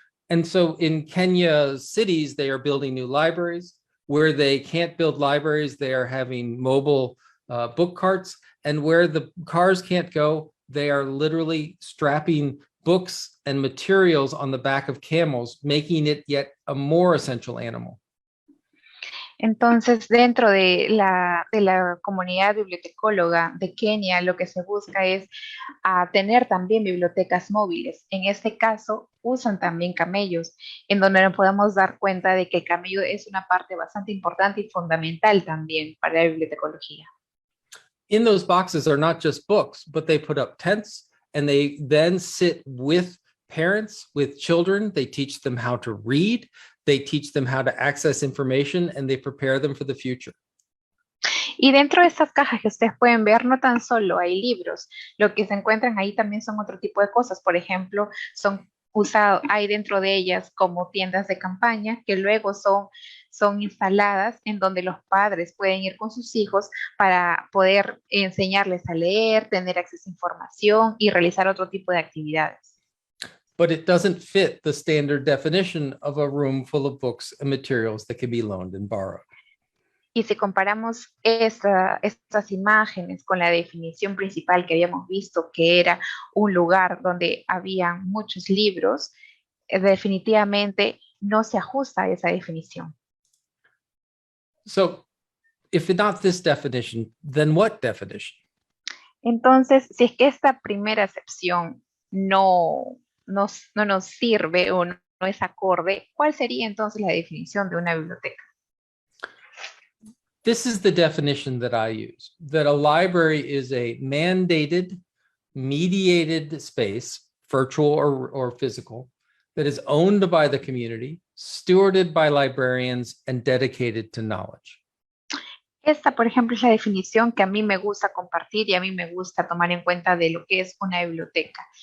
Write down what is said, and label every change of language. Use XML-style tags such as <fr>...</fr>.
<en>And so in Kenya cities, they are building new libraries. Where they can't build libraries, they are having mobile book carts. And where the cars can't go, they are literally strapping books and materials on the back of camels, making it yet a more essential animal.</en> <es>Entonces, dentro de la comunidad bibliotecóloga de Kenia, lo que se busca es tener también bibliotecas móviles. En este caso, usan también camellos, en donde nos podemos dar cuenta de que el camello es una parte bastante importante y fundamental también para la bibliotecología.</es> <en>In those boxes are not just books, but they put up tents, and they then sit with parents, with children. They teach them how to read. They teach them how to access information, and they prepare them for the future.</en> <es>Y dentro de estas cajas que ustedes pueden ver, no tan solo hay libros, lo que se encuentran ahí también son otro tipo de cosas. Por ejemplo, hay dentro de ellas como tiendas de campaña que luego son son instaladas en donde los padres pueden ir con sus hijos para poder enseñarles a leer, tener acceso a información y realizar otro tipo de actividades.</es> <en>But it doesn't fit the standard definition of a room full of books and materials that can be loaned and borrowed.</en> <es>Y si comparamos estas imágenes con la definición principal que habíamos visto, que era un lugar donde había muchos libros, definitivamente no se ajusta a esa definición.</es> <en>So if not this definition, then what definition?</en> <es>Entonces, si es que esta primera acepción no nos sirve o no es acorde, ¿cuál sería entonces la definición de una biblioteca?</es> <en>This is the definition that I use, that a library is a mandated, mediated space, virtual or physical, that is owned by the community, stewarded by librarians, and dedicated to knowledge.</en> <es>Esta, por ejemplo, es la definición que a mí me gusta compartir y a mí me gusta tomar en cuenta de lo que es una biblioteca.</es>